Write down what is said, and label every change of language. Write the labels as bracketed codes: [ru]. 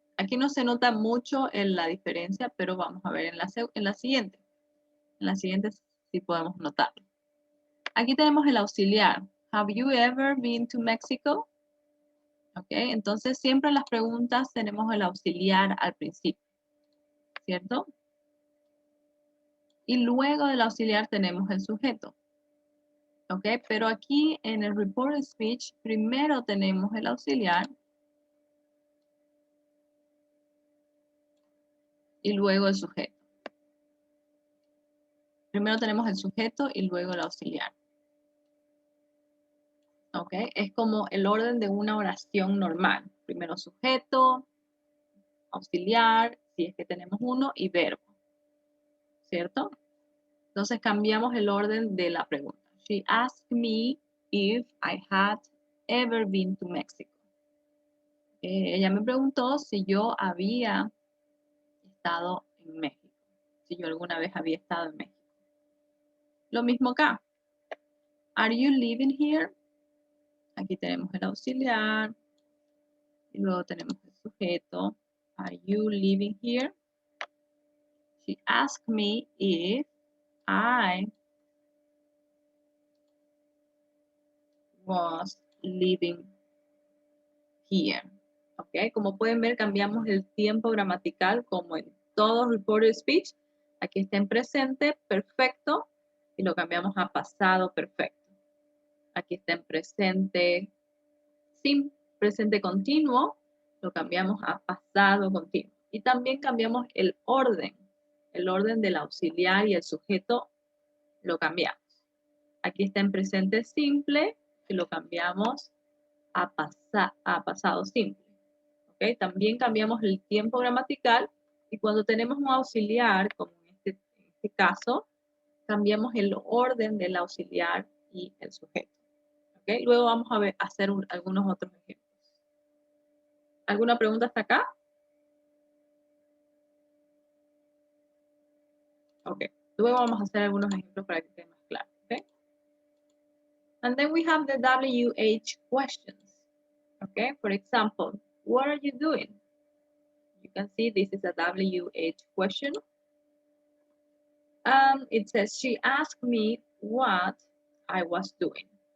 [es] Aquí no se nota mucho en la diferencia, pero vamos a ver en la siguiente. En la siguiente sí podemos notarlo. Aquí tenemos el auxiliar. [en] Have you ever been to Mexico? [es] Ok, entonces siempre en las preguntas tenemos el auxiliar al principio, ¿cierto? Y luego del auxiliar tenemos el sujeto. Ok, pero aquí en el reported speech primero tenemos el auxiliar y luego el sujeto. Primero tenemos el sujeto y luego el auxiliar. ¿Ok? Es como el orden de una oración normal. Primero sujeto, auxiliar, si es que tenemos uno, y verbo. ¿Cierto? Entonces cambiamos el orden de la pregunta. [en] She asked me if I had ever been to Mexico. [es] Ella me preguntó si yo había estado en México. Si yo alguna vez había estado en México. Lo mismo acá. [en] Are you living here? [es] Aquí tenemos el auxiliar. Y luego tenemos el sujeto. [en] Are you living here? She asked me if I was living here. ¿Ok? [es] Como pueden ver, cambiamos el tiempo gramatical como en todo reported speech. Aquí está en presente perfecto y lo cambiamos a pasado perfecto. Aquí está en presente sin presente continuo, lo cambiamos a pasado continuo. Y también cambiamos el orden del auxiliar y el sujeto lo cambiamos. Aquí está en presente simple y lo cambiamos a pasado simple. ¿Ok? También cambiamos el tiempo gramatical y cuando tenemos un auxiliar, como en este caso, cambiamos el orden del auxiliar y el sujeto. ¿Ok? Luego vamos a hacer algunos otros ejemplos. ¿Alguna pregunta hasta acá? Ok. Luego vamos a hacer algunos ejemplos para que quede más claro. ¿Ok? [en] And then we have the WH questions. Okay, for example, what are you doing? You can see this is a WH question. It says, she asked me what I was doing.